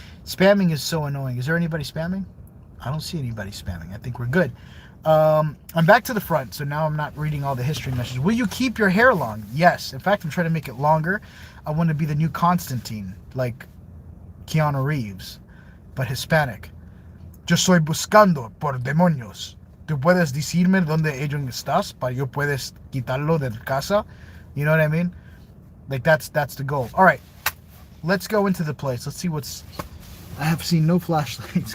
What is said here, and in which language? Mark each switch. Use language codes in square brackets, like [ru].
[en] Spamming is so annoying. Is there anybody spamming? I don't see anybody spamming. I think we're good. I'm back to the front, so now I'm not reading all the history messages. Will you keep your hair long? Yes. In fact, I'm trying to make it longer. I want to be the new Constantine, like Keanu Reeves, but Hispanic. [es] Yo soy buscando por demonios. Tú puedes decirme dónde ellos estás para yo puedes quitarlo de casa. [en] You know what I mean? Like, that's the goal. All right, let's go into the place. Let's see what's... I have seen no flashlights.